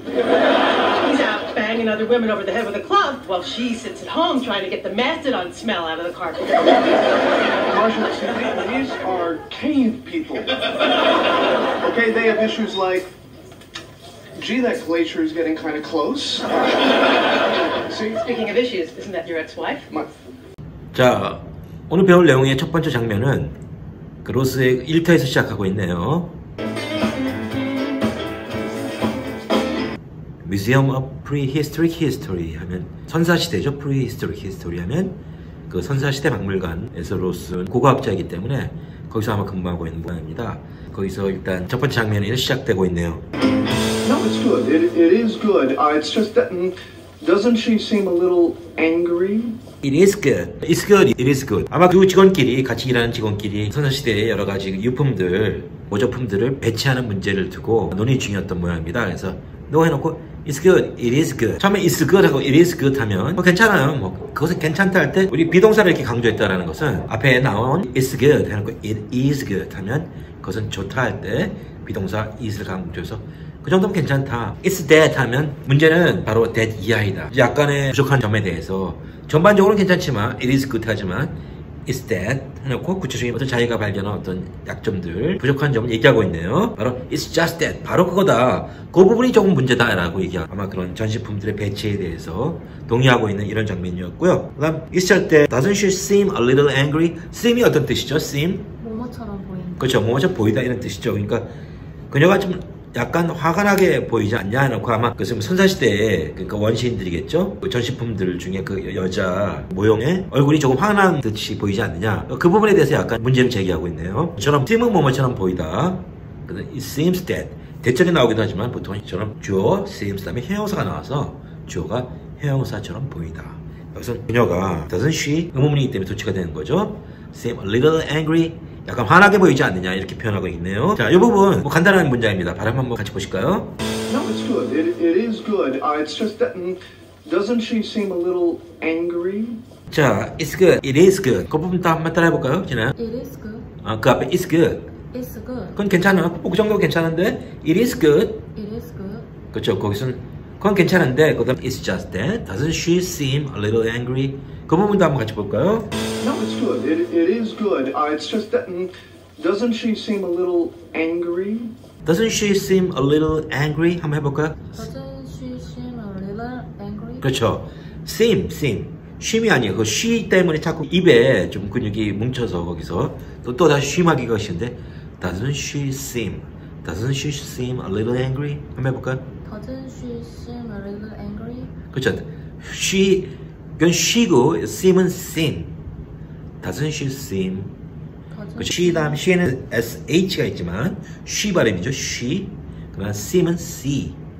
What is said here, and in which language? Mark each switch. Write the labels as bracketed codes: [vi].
[en] He's out banging other women over the head with a club while she sits at home trying to get the mastodon smell out of the carpet. Marshall, see, these are cave people. Okay, they have issues like, gee, that glacier is getting kind of close. See? Speaking of issues, isn't that your ex-wife? [ko] 자, 오늘 배울 내용의 첫 번째 장면은 그 로스의 일터에서 시작하고 있네요. [en] Museum of Prehistoric History [ko] 하면 선사시대죠. Prehistoric History 하면 그 선사시대 박물관에서 로스는 고고학자이기 때문에 거기서 아마 근무하고 있는 모양입니다. 거기서 일단 첫 번째 장면이 시작되고 있네요. [en] No, it's good. It is good. It's just that, doesn't she seem a little angry? It is good. It's good. It is good. [ko] 아마 두 직원끼리 같이 일하는 직원끼리 선사시대의 여러 가지 유품들, 모조품들을 배치하는 문제를 두고 논의 중이었던 모양입니다. 그래서 너 해놓고 [en] It's good. It is good. [ko] 처음에 [en] It's good [ko] 하고 [en] It is good [ko] 하면 괜찮아요. 그것은 괜찮다 할 때 우리 비동사를 이렇게 강조했다라는 것은 앞에 나온 [en] It's good [ko] 해놓고 [en] It is good [ko] 하면 그것은 좋다 할 때 비동사 is를 강조해서 그 정도면 괜찮다. It's that 하면 문제는 바로 that 이하이다. 약간의 부족한 점에 대해서 전반적으로는 괜찮지만 [en] it is good [ko] 하지만 [en] it's that [ko] 해놓고 구체적인 어떤 자기가 발견한 어떤 약점들, 부족한 점을 얘기하고 있네요. 바로 [en] it's just that. [ko] 바로 그거다. 그 부분이 조금 문제다 라고 얘기하고 아마 그런 전시품들의 배치에 대해서 동의하고 있는 이런 장면이었고요. 그 다음 [en] it's just that doesn't she seem a little angry? [ko] seem이 어떤 뜻이죠? [en] seem? [ko] 뭐뭐처럼 보인다. 그렇죠. 뭐뭐처럼 보이다 이런 뜻이죠. 그러니까 그녀가 좀 약간 화가 나게 보이지 않냐 해놓고 아마 그것은 선사시대의 그러니까 원시인들이겠죠. 그 전시품들 중에 그 여자 모형의 얼굴이 조금 화난 듯이 보이지 않느냐. 그 부분에 대해서 약간 문제를 제기하고 있네요. 저처럼 seem은 뭐뭐처럼 보이다. It seems that 대절이 나오기도 하지만 보통 이처럼 주어 seems 다음에 형용사가 나와서 주어가 형용사처럼 보이다. 여기서 그녀가 doesn't she 의문문이기 때문에 도치가 되는 거죠. [en] seem a little angry [ko] 약간 화나게 보이지 않느냐 이렇게 표현하고 있네요. 자, 이 부분 간단한 문장입니다. 발음 한번 같이 보실까요? [en] No, it's good. It is good. It's just that, doesn't she seem a little angry? 자, it's good. It is good. [ko] 그 부분 또 한번 따라 해볼까요? 진아요? [en] It is good. 그 앞에 it's good. It's good. [ko] 그건 괜찮아. 그 정도 괜찮은데 [en] it is good. It is good. [ko] 그렇죠. 거기서는 그건 괜찮은데 그다음 [en] it's just that. Doesn't she seem a little angry? [ko] 그 부분도 한번 같이 볼까요? [en] No, it's good. It is good. It's just that, doesn't she seem a little angry? Doesn't she seem a little angry? [ko] 한번 해볼까요? [en] Doesn't she seem a little angry? [ko] 그렇죠. seem. 쉼이 아니에요. 그 쉬 때문에 자꾸 입에 좀 근육이 뭉쳐서 거기서 또 다시 쉼하기가 쉬운데 [en] Doesn't she seem a little angry? [ko] 한번 해볼까요? [en] Doesn't she seem a little angry? [ko] 그렇죠. 이건 she고 seem은 seem. [en] Doesn't she seem? [ko] 그 she 다음 she에는 sh가 있지만 she 발음이죠. she. 그러면 seem은 see.